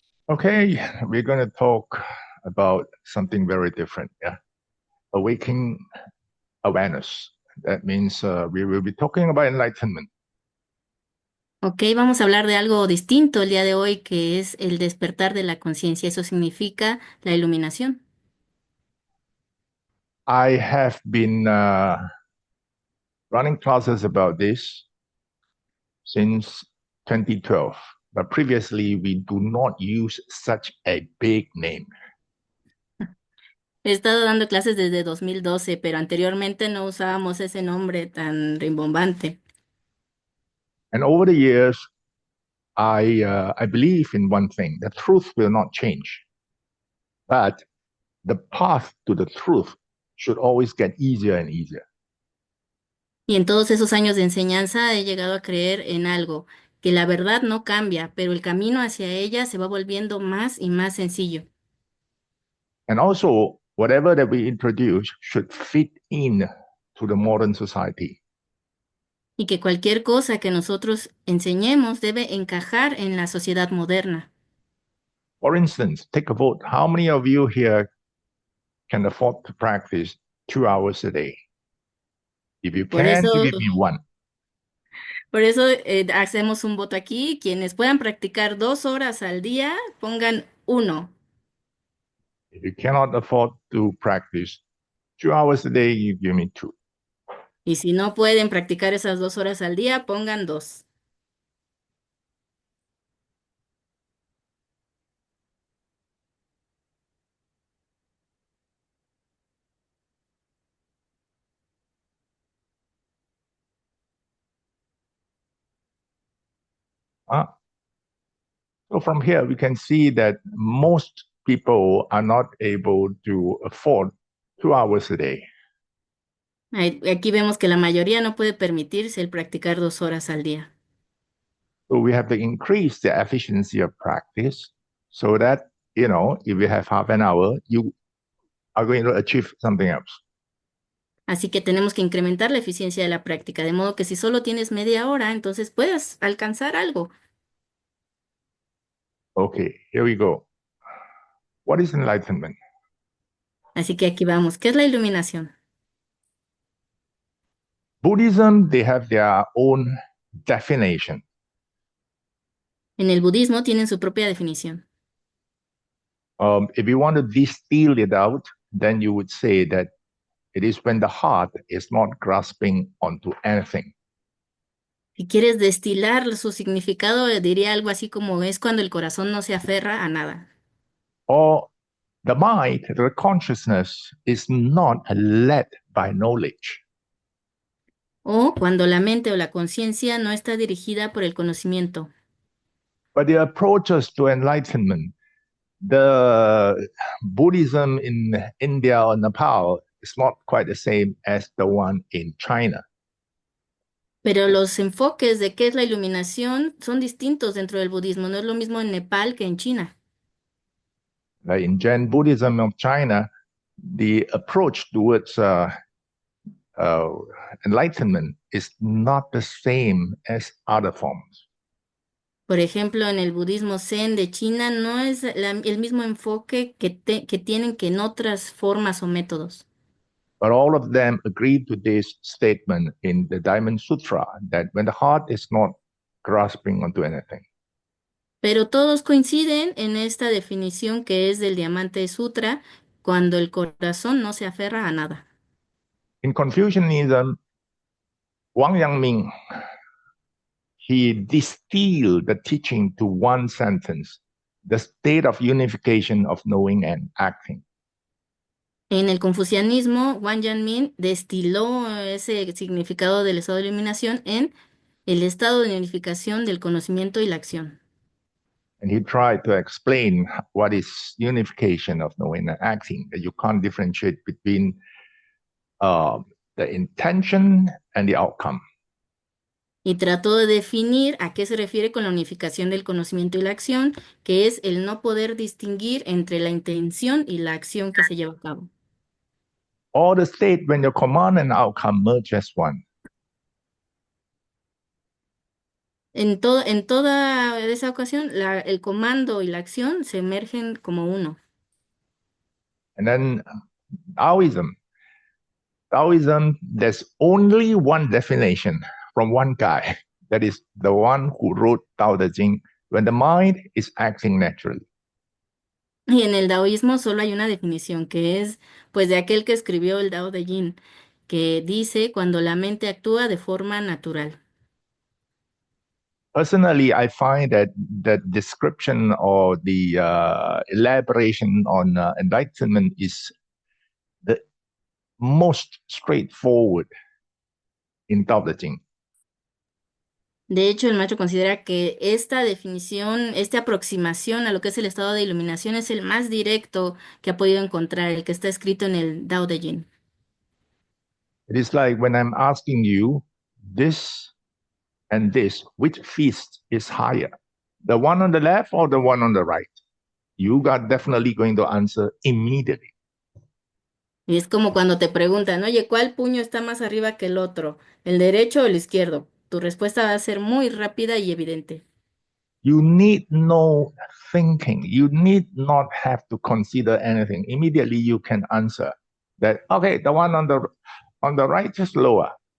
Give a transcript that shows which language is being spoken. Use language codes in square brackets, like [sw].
[en] Okay, we're going to talk about something very different. Yeah, awakening awareness. That means we will be talking about enlightenment. [es] Ok, vamos a hablar de algo distinto el día de hoy, que es el despertar de la conciencia. Eso significa la iluminación. [en] I have been running classes about this since 2012, but previously we do not use such a big name. [es] He estado dando clases desde 2012, pero anteriormente no usábamos ese nombre tan rimbombante. [en] And over the years, I believe in one thing: the truth will not change, but the path to the truth should always get easier and easier. [es] Y en todos esos años de enseñanza he llegado a creer en algo, que la verdad no cambia, pero el camino hacia ella se va volviendo más y más sencillo. [en] And also, whatever that we introduce should fit in to the modern society. [es] Y que cualquier cosa que nosotros enseñemos debe encajar en la sociedad moderna. [en] For instance, take a vote. How many of you here can afford to practice 2 hours a day? If you [es] Por [en] can, you [es] eso [en] give me one. [es] hacemos un voto aquí. Quienes puedan practicar 2 horas al día, pongan uno. [en] If you cannot afford to practice 2 hours a day, you give me two. [es] Y si no pueden practicar esas 2 horas al día, pongan dos. [en] Uh, so from here, we can see that most people are not able to afford 2 hours a day. [es] Aquí vemos que la mayoría no puede permitirse el practicar 2 horas al día. [en] So we have to increase the efficiency of practice so that, if you have half an hour, you are going to achieve something else. [es] Así que tenemos que incrementar la eficiencia de la práctica, de modo que si solo tienes media hora, entonces puedes alcanzar algo. [en] Okay, here we go. What is enlightenment? [es] Así que aquí vamos. ¿Qué es la iluminación? [en] Buddhism, they have their own definition. [es] En el budismo tienen su propia definición. [en] If you want to distill it out, then you would say that it is when the heart is not grasping onto anything. [es] Si quieres destilar su significado, diría algo así como es cuando el corazón no se aferra a nada. [en] Or the mind, the consciousness is not led by knowledge. [es] O cuando la mente o la conciencia no está dirigida por el conocimiento. [en] But the approaches to enlightenment, the Buddhism in India or Nepal is not quite the same as the one in China. [es] Pero los enfoques de qué es la iluminación son distintos dentro del budismo. No es lo mismo en Nepal que en China. [en] Like in Jain Buddhism of China, the approach towards uh, enlightenment is not the same as other forms. [es] Por ejemplo, en el budismo Zen de China no es el mismo enfoque que tienen que en otras formas o métodos. [en] But all of them agree to this statement in the Diamond Sutra that when the heart is not grasping onto anything, [es] Pero todos coinciden en esta definición que es del Diamante Sutra, cuando el corazón no se aferra a nada. [en] in Confucianism, Wang Yangming, he distilled the teaching to one sentence: the state of unification of knowing and acting. [es] En el confucianismo, Wang Yanmin destiló ese significado del estado de iluminación en el estado de unificación del conocimiento y la acción. [en] And he tried to explain what is unification of knowing and acting, that you can't differentiate between uh, the intention and the outcome. [es] Y trató de definir a qué se refiere con la unificación del conocimiento y la acción, que es el no poder distinguir entre la intención y la acción que se lleva a cabo. [en] Or the state when your command and outcome merge as one. [es] En toda esa ocasión, el comando y la acción se emergen como uno. [en] And then Taoism. Taoism, there's only one definition from one guy. That is the one who wrote Tao Te Ching, when the mind is acting naturally. [es] Y en el daoísmo solo hay una definición, que es pues de aquel que escribió el Dao de Jin, que dice cuando la mente actúa de forma natural. [en] Personally, I find that the description or the elaboration on enlightenment is the most straightforward in Tao Te Ching. [es] De hecho, el maestro considera que esta definición, esta aproximación a lo que es el estado de iluminación es el más directo que ha podido encontrar, el que está escrito en el Dao de Jin. [en] It is like when I'm asking you this and this, which feast is higher? The one on the left or the one on the right? You are definitely going to answer immediately. [es] Y es como cuando te preguntan, oye, ¿cuál puño está más arriba que el otro? ¿El derecho o el izquierdo? Tu respuesta va a ser muy rápida y evidente. [en] You need no thinking. You need not have to consider anything. Immediately you can answer that, okay, the one on the right is lower.